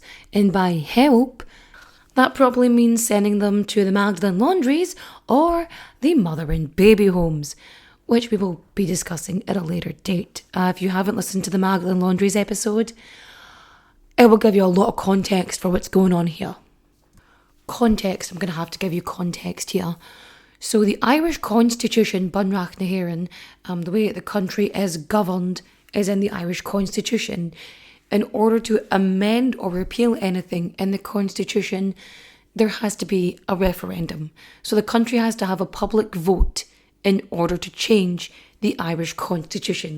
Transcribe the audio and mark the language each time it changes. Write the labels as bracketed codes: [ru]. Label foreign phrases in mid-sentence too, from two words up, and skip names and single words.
[en] And by help, that probably means sending them to the Magdalene laundries or the mother and baby homes, which we will be discussing at a later date. If you haven't listened to the Magdalene laundries episode, it will give you a lot of context for what's going on here. Context, I'm going to have to give you context here. So the Irish Constitution, Bunreacht na hÉireann, the way the country is governed is in the Irish Constitution. In order to amend or repeal anything in the Constitution, there has to be a referendum. So the country has to have a public vote in order to change the Irish Constitution.